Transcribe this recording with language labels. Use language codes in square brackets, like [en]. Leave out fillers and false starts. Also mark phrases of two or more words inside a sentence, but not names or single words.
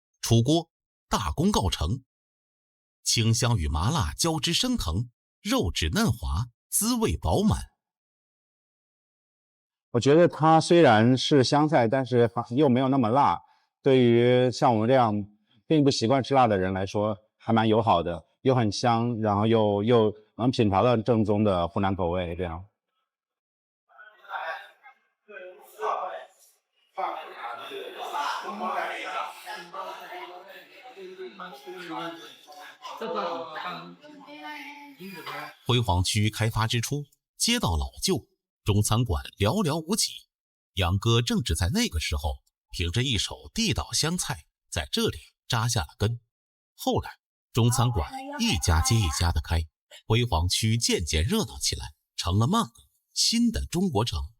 [zh] 出鍋，大功告成。清香与麻辣交织升腾，肉质嫩滑，滋味饱满。我觉得它虽然是湘菜，但是又没有那么辣，对于像我们这样并不习慣吃辣的人来说，还蛮友好的，又很香，然后又能品尝到正宗的湖南口味，这样。辉煌区開發之初，街道老舊，中餐館寥寥無幾。楊哥正是在那個時候，憑着一手地道湘菜，在這裡扎下了根。後來，中餐館一家接一家的開，輝煌區漸漸熱鬧起來，成了曼谷新的中國城。